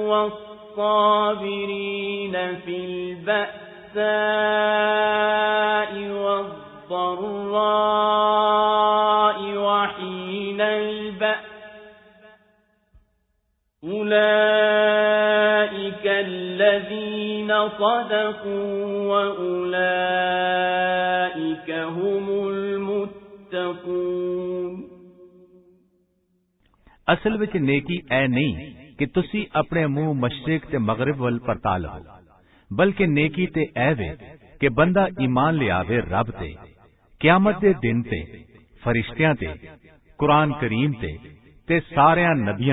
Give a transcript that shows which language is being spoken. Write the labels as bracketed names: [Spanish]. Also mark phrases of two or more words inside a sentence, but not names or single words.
[Arabic] والصابرين في البأساء والضراء وحين البأس أولئك الذين صدقوا وأولئك هم المتقون। [Punjabi] ਅਸਲ ਵਿਚ ਨੇਕੀ ਐ ਨਹੀਂ ਕਿ ਤੁਸੀ ਅਪਣੇ ਮੂੰਹ ਮਸ਼ਰਿਕ ਤੇ ਮਗ਼ਰਿਬ ਵਲ ਪਰਤਾ ਲੋ, ਬਲਕਿ ਨੇਕੀ ਤੇ ਐ ਵੇ ਕਿ ਬੰਦਾ ਈਮਾਨ ਲਿਆਵੇ ਰੱਬ ਤੇ, ਕ਼ਯਾਮਤ ਦੇ ਦਿਨ ਤੇ, ਫ਼ਰਿਸ਼ਤਿਆਂ ਤੇ, ਕੁਰਾਨ ਕਰੀਮ ਤੇ ਸਾਰਿਆਂ ਨਬੀਆਂ